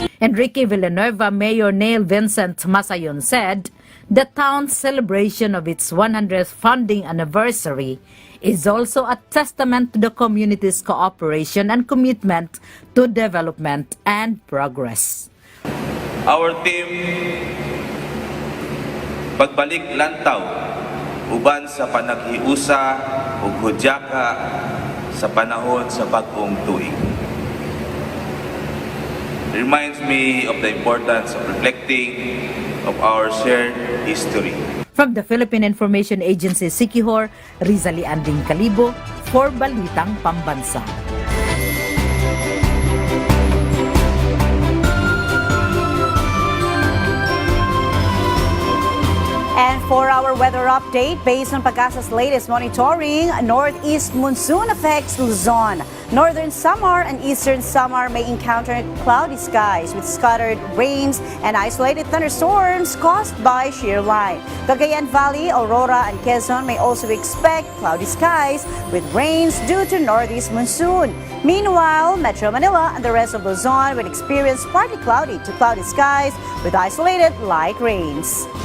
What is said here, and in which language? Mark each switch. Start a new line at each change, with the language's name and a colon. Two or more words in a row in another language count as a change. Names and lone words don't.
English: Enrique Villanueva Mayor Neil Vincent Masayon said the town's celebration of its 100th founding anniversary is also a testament to the community's cooperation and commitment to development and progress.
Cebuano: Our team pagbalik lantaw uban sa panaghiusa ug hudyaka sa panahon sa bagong tuig.
English: Reminds me of the importance of reflecting of our shared history. From the Philippine Information Agency Siquijor, Rizali Anding Calibo for Balitang Pambansa. And for our weather update, based on Pag-asa's latest monitoring, northeast monsoon affects Luzon. Northern Samar and eastern Samar may encounter cloudy skies with scattered rains and isolated thunderstorms caused by shear line. Cagayan Valley, Aurora, and Quezon may also expect cloudy skies with rains due to northeast monsoon. Meanwhile, Metro Manila and the rest of Luzon will experience partly cloudy to cloudy skies with isolated light rains.